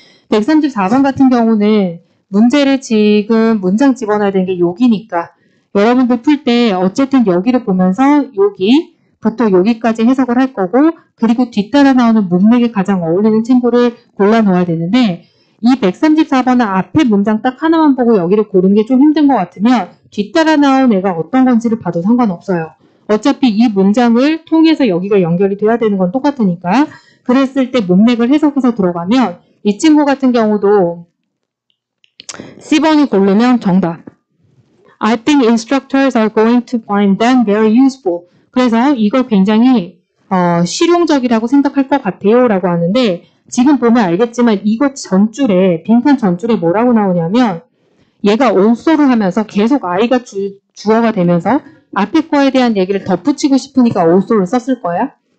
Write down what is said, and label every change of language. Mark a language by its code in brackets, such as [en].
[ko] 134번 같은 경우는 문제를 지금 문장 집어넣어야 되는 게 여기니까 여러분들 풀 때 어쨌든 여기를 보면서 여기부터 여기까지 해석을 할 거고 그리고 뒤따라 나오는 문맥에 가장 어울리는 친구를 골라 놓아야 되는데 이 134번은 앞에 문장 딱 하나만 보고 여기를 고르는 게 좀 힘든 것 같으면 뒤따라 나온 애가 어떤 건지를 봐도 상관없어요. 어차피 이 문장을 통해서 여기가 연결이 돼야 되는 건 똑같으니까 그랬을 때 문맥을 해석해서 들어가면 이 친구 같은 경우도 C번을 고르면 정답. [en] I think instructors are going to find them very useful. [ko] 그래서 이걸 굉장히 실용적이라고 생각할 것 같아요 라고 하는데 지금 보면 알겠지만 이것 전줄에 빈칸 전줄에 뭐라고 나오냐면 얘가 also를 하면서 계속 I가 주어가 되면서 앞에 거에 대한 얘기를 덧붙이고 싶으니까 also를 썼을 거야.